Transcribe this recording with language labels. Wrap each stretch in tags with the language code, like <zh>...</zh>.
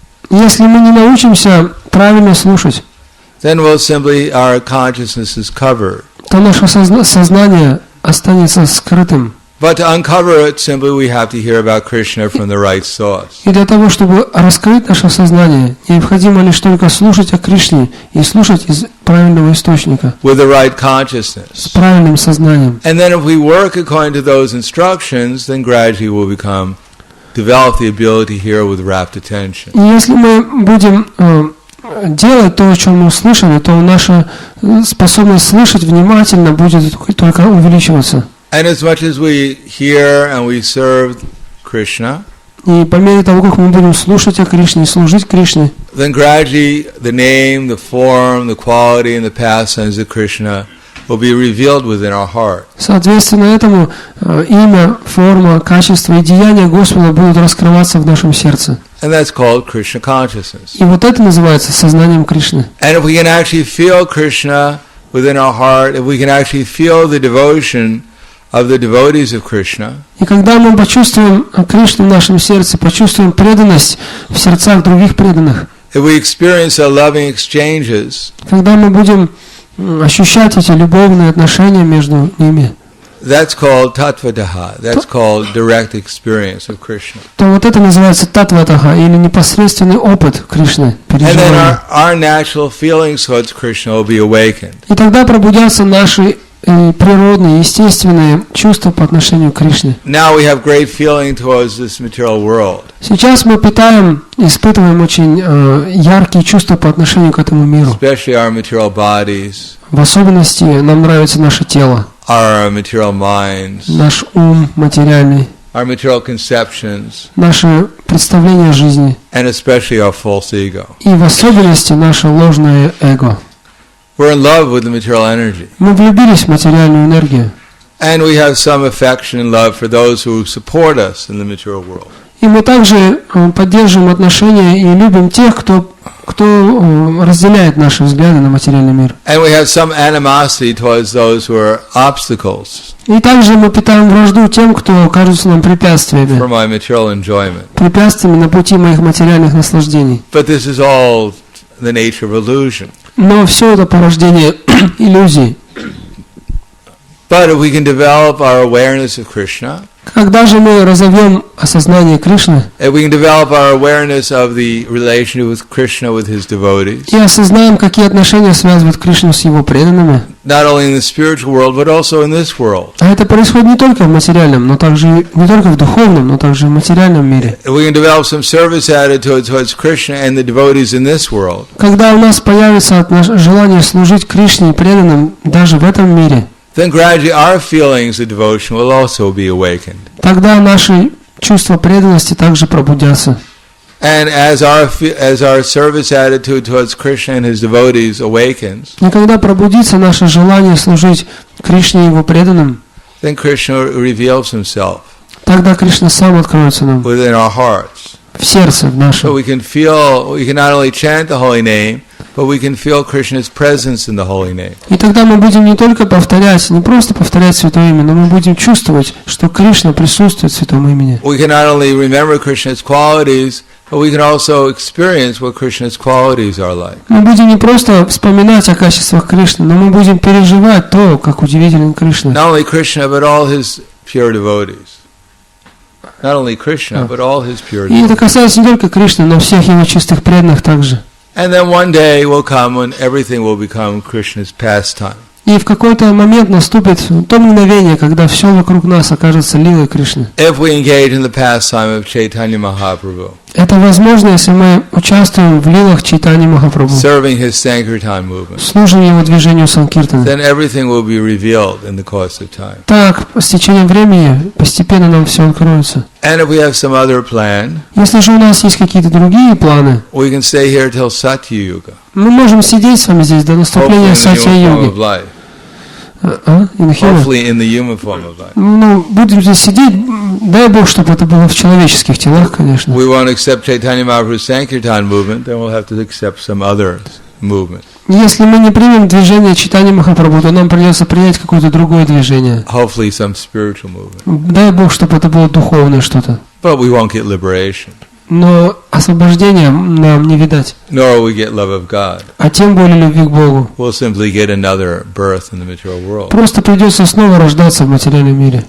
<ru>если мы не научимся правильно слушать,</ru> <en>then our consciousness is covered.</en> <ru>то наше сознание останется скрытым.</ru> <en>But to uncover it, simply we have to hear about Krishna from the right source.</en> <ru>И для того, чтобы раскрыть наше сознание, необходимо лишь только слушать о Кришне и слушать из правильного источника.</ru> <en>With the right consciousness.</en> <ru>С правильным сознанием.</ru> <en>And then if we work according to those instructions, then gradually we'll develop the ability to hear with rapt attention.</en> <ru>И если мы будем делать то, о чем мы услышали, то наша способность слышать внимательно будет только увеличиваться.</ru> <en>And as much as we hear and we serve Krishna,</en> <ru>и по мере того, как мы будем слушать о Кришне и служить Кришне,</ru> <en>then gradually the name, the form, the quality and the pastimes of Krishna will be revealed within our heart.</en> <ru>Соответственно этому имя, форма, качество и деяния Господа будут раскрываться в нашем сердце.</ru> <en>And that's called Krishna consciousness.</en> <ru>И вот это называется сознанием Кришны.</ru> <en>And if we can actually feel Krishna within our heart, if we can actually feel the devotion of the devotees of Krishna,</en> <ru>и когда мы почувствуем Кришну в нашем сердце, почувствуем преданность в сердцах других преданных,</ru> <en>if we experience our loving exchanges,</en> <ru>когда мы будем ощущать эти любовные отношения между ними,</ru> <en>that's called tattvadaha, that's called direct experience of Krishna.</en> <ru>То вот это называется татватаха, или непосредственный опыт Кришны, переживания.</ru> <en>And then our natural feelings towards Krishna will be awakened.</en> <ru>И тогда пробудятся наши природные, естественные чувства по отношению к Кришне.</ru> <en>Now we have great feeling towards this material world.</en> <ru>Сейчас мы испытываем очень яркие чувства по отношению к этому миру.</ru> <en>Especially our material bodies.</en> <ru>В особенности нам нравится наше тело.</ru> <en>Our material minds.</en> <ru>Наш ум материальный.</ru> <en>Our material conceptions.</en> <ru>Наше представление о жизни.</ru> <en>And especially our false ego.</en> <ru>И в особенности наше ложное эго.</ru> <en>We're in love with the material energy.</en> <ru>Мы влюбились в материальную энергию.</ru> <en>And we have some affection and love for those who support us in the material world.</en> <ru>И мы также поддерживаем отношения и любим тех, кто разделяет наши взгляды на материальный мир.</ru> <en>And we have some animosity towards those who are obstacles.</en> <ru>И также мы питаем вражду тем, кто кажутся нам препятствиями.</ru> <en>For my material enjoyment.</en> <ru>Препятствиями на пути моих материальных наслаждений.</ru> <en>But this is all the nature of illusion.</en> <ru>Но все это порождение иллюзий.</ru> <en>But if we can develop our awareness of Krishna,</en> <ru>когда же мы разовьем осознание Кришны,</ru> <en>if we can develop our awareness of the relationship with Krishna with his devotees,</en> <ru>и осознаем, какие отношения связывают Кришну с его преданными,</ru> <en>not only in the spiritual world, but also in this world.</en> <ru>А это происходит не только в материальном, но также не только в духовном, но также в материальном мире.</ru> <en>If we can develop some service attitude towards Krishna and the devotees in this world,</en> <ru>когда у нас появится желание служить Кришне и преданным даже в этом мире,</ru> <en>then gradually our feelings of devotion will also be awakened.</en> <ru>Тогда наши чувства преданности также пробудятся.</ru> <en>And as our service attitude towards Krishna and his devotees awakens,</en> <ru>и когда пробудится наше желание служить Кришне и его преданным,</ru> <en>then Krishna reveals himself.</en> <ru>Тогда Кришна сам откроется нам.</ru> <en>Within our hearts.</en> <ru>В сердце в нашем.</ru> <en>So we can not only chant the holy name, but we can feel Krishna's presence in the holy name.</en> <ru>И тогда мы будем не только повторять, не просто повторять святое имя, но мы будем чувствовать, что Кришна присутствует в святом имени.</ru> <en>We can not only remember Krishna's qualities, but we can also experience what Krishna's qualities are like.</en> <ru>Мы будем не просто вспоминать о качествах Кришны, но мы будем переживать то, как удивителен Кришна.</ru> <en>Not only Krishna, but all his pure devotees. Not only Krishna, but all his pure</en> <ru>И это</ru> <en>devotees.</en> <ru>касается не только Кришны, но всех его чистых преданных также.</ru> <en>And then one day will come when everything will become Krishna's pastime.</en> <ru>И в какой-то момент наступит то мгновение, когда все вокруг нас окажется лилой Кришны.</ru> <en>If we engage in the pastime of Chaitanya Mahaprabhu,</en> <ru>Это возможно, если мы участвуем в лилах Чайтаньи Махапрабху,</ru> <en>serving his Sankirtan movement,</en> <ru>служим его движению Санкиртана.</ru> <en>then everything will be revealed in the course of time.</en> <ru>Так, с течением времени постепенно нам все откроется.</ru> <en>And if we have some other plan,</en> <ru>Если же у нас есть какие-то другие планы,</ru> <en>we can stay here till Satya Yuga,</en> <ru>мы можем сидеть с вами здесь до</ru> <en>hopefully</en> <ru>наступления</ru> <en>in the human form</en> <ru>Сатья-йоги.</ru> <en>of life. Hopefully. Hopefully in the human form of life.</en> <ru>Ну, будем здесь сидеть, дай Бог, чтобы это было в человеческих телах, конечно.</ru> <en>We won't accept Chaitanya Mahaprabhu's Sankirtan movement, then we'll have to accept some other movement.</en> <ru>Если мы не примем движение Чайтаньи Махапрабху, то нам придется принять какое-то другое движение.</ru> <en>Hopefully some spiritual movement.</en> <ru>Дай Бог, чтобы это было духовное что-то.</ru> <en>But we won't get liberation,</en> <ru>Но освобождения нам не видать,</ru> <en>nor will we get love of God.</en> <ru>а тем более любви к Богу.</ru> <en>We'll simply get another birth in the material world,</en> <ru>Просто придется снова рождаться в материальном мире,</ru>